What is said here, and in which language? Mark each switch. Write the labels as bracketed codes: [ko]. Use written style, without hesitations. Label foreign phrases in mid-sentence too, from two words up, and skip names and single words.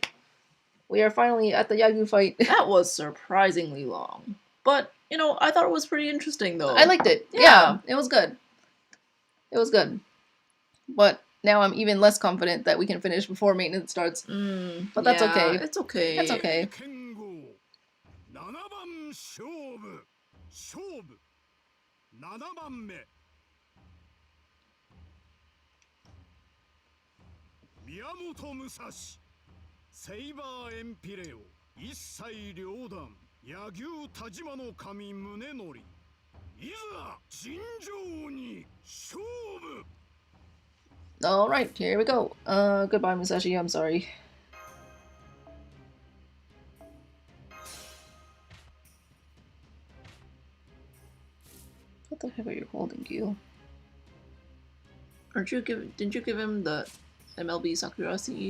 [en] We are finally at the Yagyu fight. That was surprisingly long. But, I thought it was pretty interesting, though. I liked it. Yeah, it was good. It was good. But now I'm even less confident that we can finish before maintenance starts. But that's okay. It's okay. That's okay. Miyamoto Musashi, Saber Empireo, Issai Ryodan, Yagyu Tajima no Kami Munenori, [ja] いざ尋常に勝負 [en] Alright, here we go. Goodbye, Musashi, I'm sorry. What the heck are you holding, Gil? Didn't you give him the MLB Sakura CE?